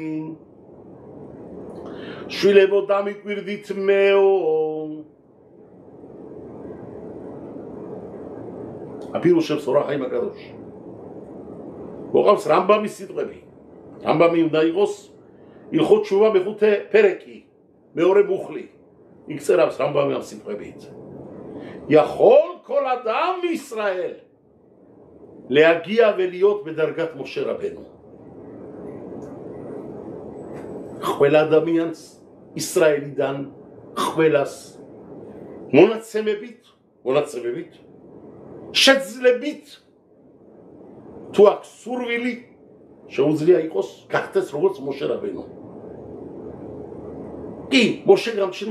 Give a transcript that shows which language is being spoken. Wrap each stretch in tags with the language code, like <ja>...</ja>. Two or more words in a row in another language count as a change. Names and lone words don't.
<ka>შვილებო დამიკვირდით მეო აპირუშებს ორახაი მაგადოში მოყავს რამბამის სიტყვები რამბამი უნდა იყოს ილხო ჩუვა მეხუთე ფერეკი მეორე მუხლი იქ წერავს რამბამი ამ სიტყვებით</ka> <he>יכול כל אדם מישראל להגיע ולהיות בדרגת משה רבנו</he> <ka>ყველა ადამიანს ისრაელიდან ყველას მონაცემებით შეძლებით თუ აქვს სურვილი შეუძლია იყოს გახდეს როგორც მოშე რაბენო კი მოშე გამჩნდა</ka>